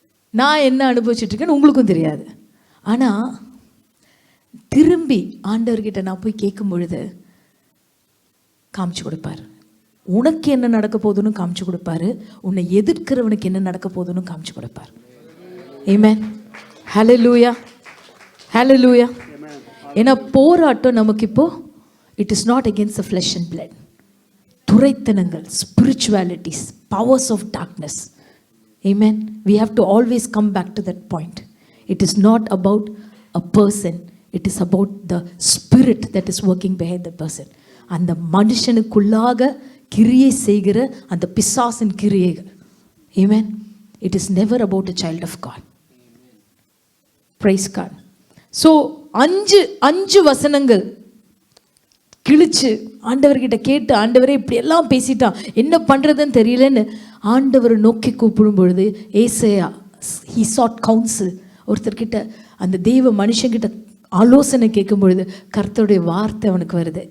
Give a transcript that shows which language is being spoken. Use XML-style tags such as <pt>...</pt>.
<ta>நான் என்ன அனுபவிச்சுட்ருக்கேன்னு உங்களுக்கும் தெரியாது. ஆனால் திரும்பி ஆண்டவர்கிட்ட நான் போய் கேட்கும் பொழுது காமிச்சு கொடுப்பார். உனக்கு என்ன நடக்க போகுதுன்னு காமிச்சு கொடுப்பாரு, உன்னை எதிர்க்கிறவனுக்கு என்ன நடக்க போகுதுன்னு காமிச்சு கொடுப்பார். ஆமென்.</ta> <en>ஹல்லேலூயா, ஹல்லேலூயா.</en> <ta>ஏன்னா போராட்டம் நமக்கு இப்போ</ta> <en>It is not against the flesh and blood. துரைத்தனங்கள், spiritualities, powers of darkness. ஆமென். We have to always come back to that point. It is not about a person. It is about the spirit that is working behind the person.</en> <ta>அந்த மனுஷனுக்குள்ளாக கிரியை செய்கிற அந்த பிசாசின் கிரியைகள்.</ta> <en>Amen. It is never about a child of God. Praise God.</en> <ta>So அஞ்சு வசனங்கள் கிழிச்சு ஆண்டவர்கிட்ட கேட்டு, ஆண்டவரே இப்படி எல்லாம் பேசிட்டான், என்ன பண்ணுறதுன்னு தெரியலன்னு ஆண்டவரை நோக்கி கூப்பிடும் பொழுது ஏசாயா</ta> <en>he sought counsel.</en> <ta>ஒருத்தர்கிட்ட அந்த தெய்வ மனுஷங்கிட்ட ஆலோசனை கேட்கும் பொழுது கர்த்தருடைய வார்த்தை அவனுக்கு வருது.</ta>